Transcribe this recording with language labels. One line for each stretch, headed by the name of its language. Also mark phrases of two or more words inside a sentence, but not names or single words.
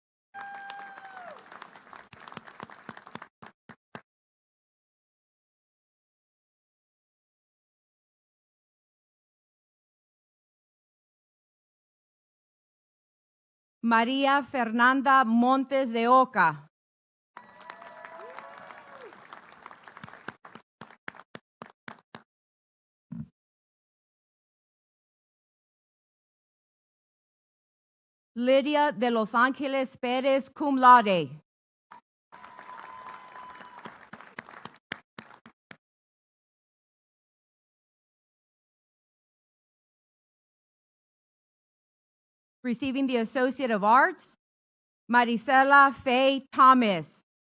English: Maria Fernanda Montes de Oca. Lydia de Los Angeles Perez,
Latin: cum laude.
English: Receiving the Associate of Arts, Marisela Faye Thomas.